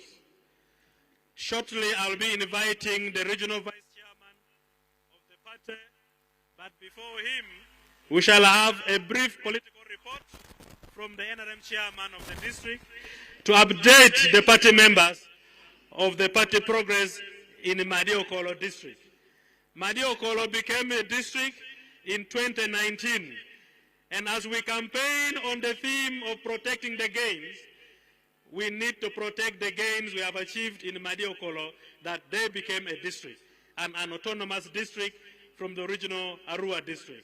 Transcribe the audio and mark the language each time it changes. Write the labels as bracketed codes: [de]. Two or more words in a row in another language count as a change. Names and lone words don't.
[en] Shortly, I'll be inviting the Regional Vice Chairman of the party, but before him, we shall have a brief political report from the NRM Chairman of the district to update the party members of the party progress in Madi-Okollo district. Madi-Okollo became a district in 2019, and as we campaign on the theme of protecting the gains, we need to protect the gains we have achieved in Madi-Okollo, that they became a district, and an autonomous district from the original Arua district.